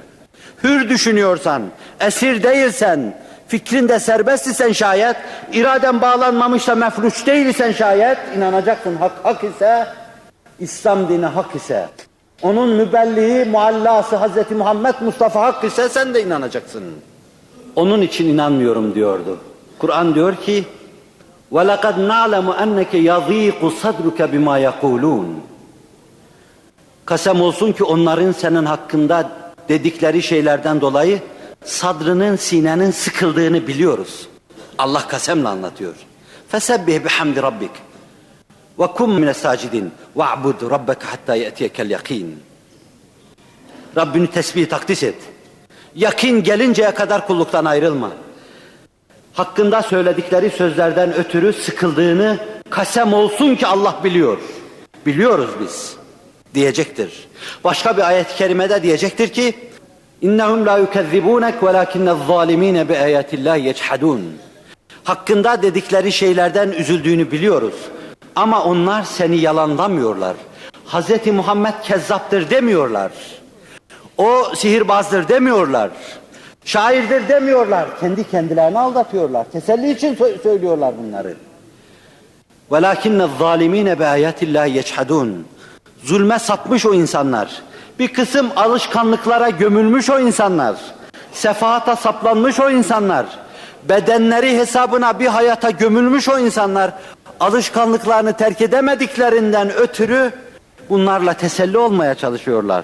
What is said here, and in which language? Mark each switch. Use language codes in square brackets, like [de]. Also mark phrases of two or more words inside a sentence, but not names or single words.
[tr] Hür düşünüyorsan, esir değilsen, fikrinde serbest isen şayet, iraden bağlanmamışsa mefluç değilsen şayet, inanacaksın. Hak hak ise, İslam dini hak ise, onun mübelliği, muallası Hz. Muhammed Mustafa hak ise sen de inanacaksın. Onun için inanmıyorum diyordu. Kur'an diyor ki, [ar] وَلَقَدْ نَعْلَمُ أَنَّكَ يَضِيقُ صَدْرُكَ بِمَا يَقُولُونَ. [tr] Kasem olsun ki onların senin hakkında dedikleri şeylerden dolayı sadrının, sinenin sıkıldığını biliyoruz. Allah kasemle anlatıyor. [ar] فَسَبِّهْ بِحَمْدِ رَبِّكَ وَكُمْ مِنَ السَّاجِدِينَ وَاعْبُدْ رَبَّكَ حَتَّى يَأْتِيَكَ الْيَقِينَ. [tr] Rabbini tesbih takdis et. Yakin gelinceye kadar kulluktan ayrılma. Hakkında söyledikleri sözlerden ötürü sıkıldığını kasem olsun ki Allah biliyor. Biliyoruz biz diyecektir. Başka bir ayet-i kerimede diyecektir ki [ar] إنهم لا يكذبونك ولكن الظالمين بآيات الله يجحدون. [tr] Hakkında dedikleri şeylerden üzüldüğünü biliyoruz. Ama onlar seni yalanlamıyorlar. Hz. Muhammed kezzaptır demiyorlar. O sihirbazdır demiyorlar. Şairdir demiyorlar. Kendi kendilerini aldatıyorlar. Teselli için söylüyorlar bunları. [ar] وَلَكِنَّ الظَّالِم۪ينَ بِآيَاتِ اللّٰهِ يَجْحَدُونَ. [tr] Zulme sapmış o insanlar. Bir kısım alışkanlıklara gömülmüş o insanlar. Sefahata saplanmış o insanlar. Bedenleri hesabına bir hayata gömülmüş o insanlar. Alışkanlıklarını terk edemediklerinden ötürü bunlarla teselli olmaya çalışıyorlar.